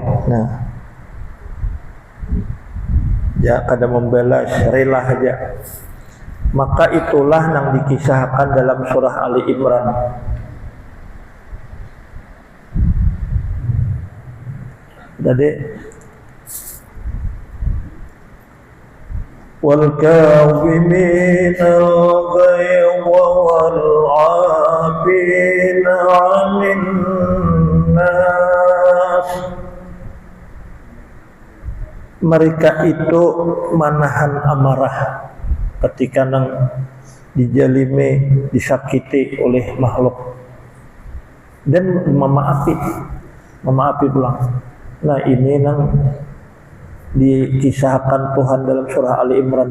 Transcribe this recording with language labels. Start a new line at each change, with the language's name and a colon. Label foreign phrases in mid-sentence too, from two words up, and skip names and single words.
Banjar: Nah ya kada membalas, rela aja. Maka itulah yang dikisahkan dalam surah Ali Imran.
Arabic: Jadi وَالْكَاظِمِينَ الْغَيْظَ وَالْعَافِينَ عَنِ النَّاسِ.
Banjar: Mereka itu menahan amarah ketika nang dijalimi, disakiti oleh makhluk, dan memaafi pulang. Nah ini nang dikisahkan Tuhan dalam surah Ali Imran.